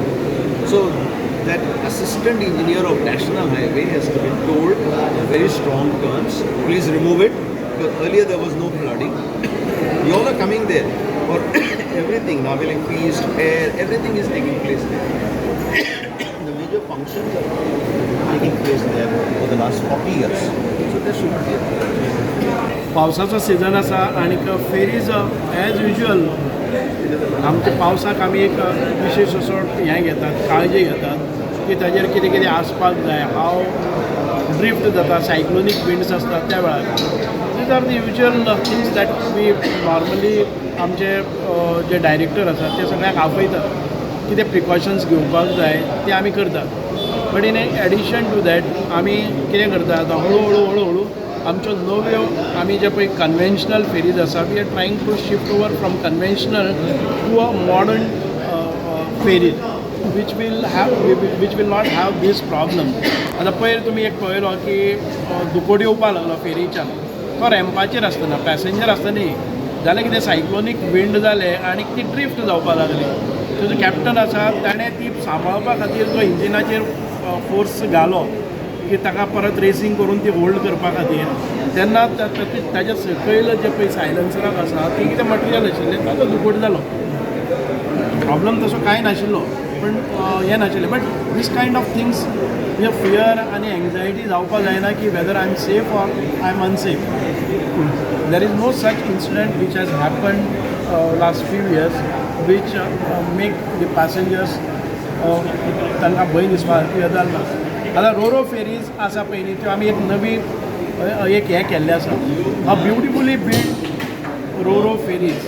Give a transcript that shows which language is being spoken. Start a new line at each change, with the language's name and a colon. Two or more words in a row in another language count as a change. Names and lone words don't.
English: So that assistant engineer of National Highway has to be told in very strong terms, please remove it, because earlier there was no flooding. You all are coming there for everything, Navelim feast, fair, everything is taking place there. The major functions are taking place there for the last 40 years. So there should be a
Konkani: पावसाचो सीजन आसा आणि फेरीज
English: as usual
Konkani: आमच्या पावसाक आमी एक विशेष असो हें घेतात, काळजी घेतात की ताजेर कितें कितें आसपाक जाय,
English: how drift
Konkani: जाता,
English: cyclonic winds
Konkani: आसतात त्या वेळार.
English: these are the usual things that we normally
Konkani: आमचे जे डायरेक्टर आसात ते सगळ्यांक आपयतात कितें प्रिकॉशन्स घेवपाक जाय ते आमी करतात.
English: but in addition to that
Konkani: आमी कितें करतात, हळू आमच्यो नव्यो आमी जे पळय
English: conventional ferries आसा, we are trying to shift over from conventional to a modern ferries which will not have this problem.
Konkani: आता पयर तुमी एक पळयलो की दुकोड येवपाक लागलो फेरीच्यान, तो रॅम्पाचेर आसतना पॅसेंजर आसतना न्ही जाल्यार कितें सायक्लोनीक विंड जालें आनी ती ड्रिफ्ट जावपाक लागली. जो कॅप्टन आसा ताणें ती सांबाळपा खातीर जो इंजिनाचेर फोर्स घालो की ताका परत रेसींग करून ती होल्ड करपा खातीर, तेन्ना ताच्या सकयल जे पळय सायलन्सराक आसा ती कितें मटिरियल आशिल्लें ताचो दुकोड जालो. प्रॉब्लम तसो कांय नाशिल्लो, पण हें नाशिल्लें.
English: but these kind of things हे फियर आनी एंग्जायटी
Konkani: जावपाक जायना की
English: whether I am safe or I am unsafe. there is no such incident which has happened last few years which make the passengers
Konkani: तांकां भंय दिसपा सारकी गजाल ना. आतां रोरो फेरीज आसा पळय न्ही त्यो आमी एक नवी एक हें केल्लें आसा,
English: a beautifully build roro ferries.